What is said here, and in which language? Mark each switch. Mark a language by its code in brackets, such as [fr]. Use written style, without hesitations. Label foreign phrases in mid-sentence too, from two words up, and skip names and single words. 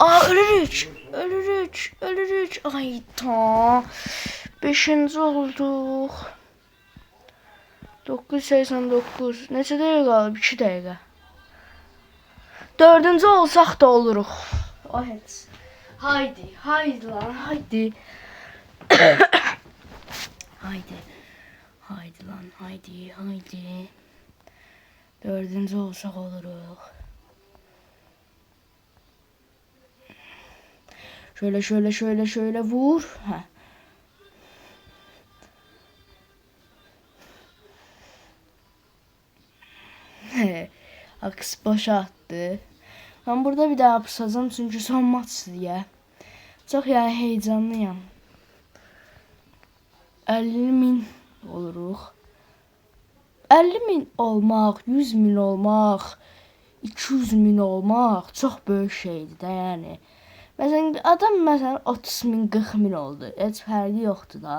[az] Ölürük. Ay ta. 5-ci olduq. 989. Neçə dəqiqə qalıb? 2 dəqiqə. 4-cü olsaq da oluruq. O heç. [tr] Haydi lan, haydi. Haydi lan, haydi. [az] 4-cü olsaq oluruq. [tr] Şöyle vur. [az] Hə. [tr] Aks boşa attı. Ben burada bir daha pusacağım çünkü son maç diye. Çok yani heyecanlıyım. 50.000 oluruq. [az] 50.000 olmaq, 100.000 olmaq, 200.000 olmaq [tr] çok böyük [az] şeydir də yəni. Məsələn, adam 30.000, 40.000 oldu. Heç fərqi yoxdur da.